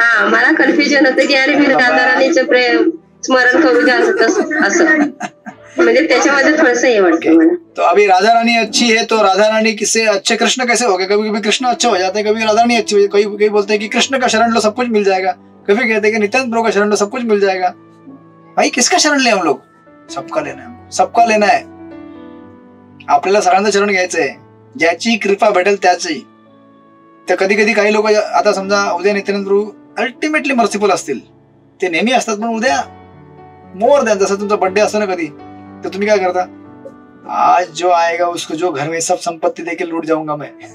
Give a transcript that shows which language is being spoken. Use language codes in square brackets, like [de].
[mr] मला कन्फ्युजन होतं की अरे मी राधाराणीचं स्मरण करू द्या असं, म्हणजे त्याच्यामध्ये थोडस हे वाटतं मला. [hi] तो अभी राधा रानी अच्छी है तो राधा रानी किससे अच्छे कृष्ण कैसे हो गए? कभी कभी कृष्ण अच्छे हो जाते हैं, कभी राधा रानी अच्छी, कभी बोलते हैं कि कृष्ण का शरण लो सब कुछ मिल जाएगा, कभी कहते हैं कि नित्यानंद प्रभु का शरण लो सब कुछ मिल जाएगा. भाई किसका शरण ले हम लोग? सबका लेना है, सबका लेना है. [mr] आपल्याला सगळ्यांचं शरण घ्यायचंय, ज्याची कृपा भेटेल त्याची. तर कधी कधी काही लोक, आता समजा उद्या नित्यानंद प्रभू अल्टिमेटली मर्सीफुल असतील, ते नेहमी असतात, पण उद्या [en] More than. [mr] जसं तुमचा बर्थडे असतो ना कधी, तर तुम्ही काय करता, [hi] आज जो आएगा उसको जो घर में सब संपत्ति देके लूट जाऊंगा मैं.